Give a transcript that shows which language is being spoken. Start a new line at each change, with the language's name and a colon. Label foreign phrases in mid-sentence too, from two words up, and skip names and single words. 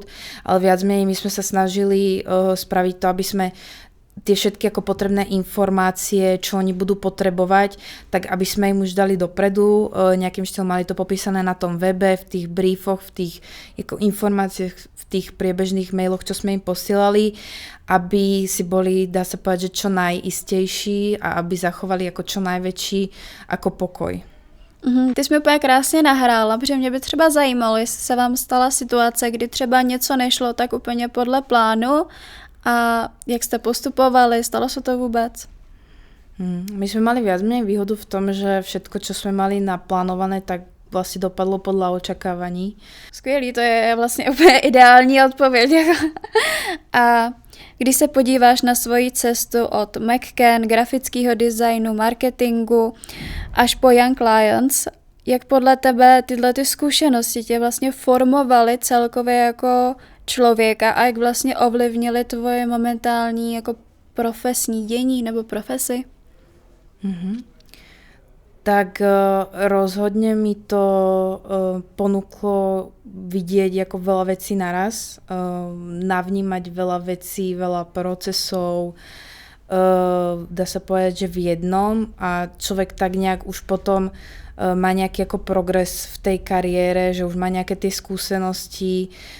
Slovak: Ale viac menej my sme sa snažili spraviť to, aby sme tie všetky ako potrebné informácie, čo oni budú potrebovať, tak aby sme im už dali dopredu, nejakým štýlom mali to popísané na tom webe, v tých briefoch, v tých ako informáciách, v tých priebežných mailoch, čo sme im posielali, aby si boli, dá sa povedať, že čo najistejší a aby zachovali ako čo najväčší ako pokoj.
Czech: Ty jsi mi úplně krásně nahrála, protože mě by třeba zajímalo, jestli se vám stala situace, kdy třeba něco nešlo tak úplně podle plánu.
Slovak: A jak ste postupovali? Stalo sa to vôbec? My sme mali viac menej výhodu v tom, že všetko, čo sme mali naplánované, tak vlastne dopadlo podľa očakávaní.
Czech: Skvělý, to je vlastně úplně ideální odpověď. A když se podíváš na svoji cestu od McCann, grafického designu, marketingu až po Young Lions, jak podle tebe tyhle ty zkušenosti tě vlastně formovaly celkově jako člověka a jak vlastně ovlivnili tvoje momentální jako profesní dění nebo profesi?
Slovak: Tak rozhodne mi to ponúklo vidieť ako veľa vecí naraz, navnímať veľa vecí, veľa procesov, dá sa povedať, že v jednom a človek tak nejak už potom má nejaký ako progres v tej kariére, že už má nejaké tie skúsenosti,